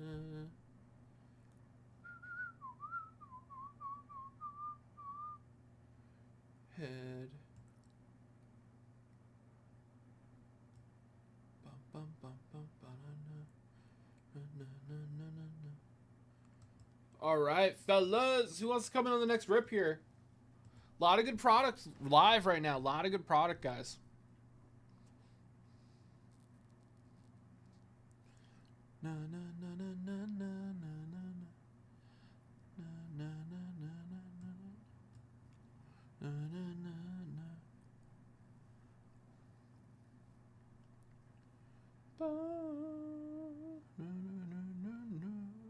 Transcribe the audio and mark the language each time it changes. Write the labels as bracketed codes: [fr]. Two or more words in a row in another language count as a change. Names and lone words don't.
[en] Head. Bum bum bum bum ba-na-na. Na na na na na na. All right, fellas, who wants to come in on the next rip here? A lot of good products live right now. A lot of good product, guys. Na na na na na na na na na na na na na na na na. Ba na na na na na.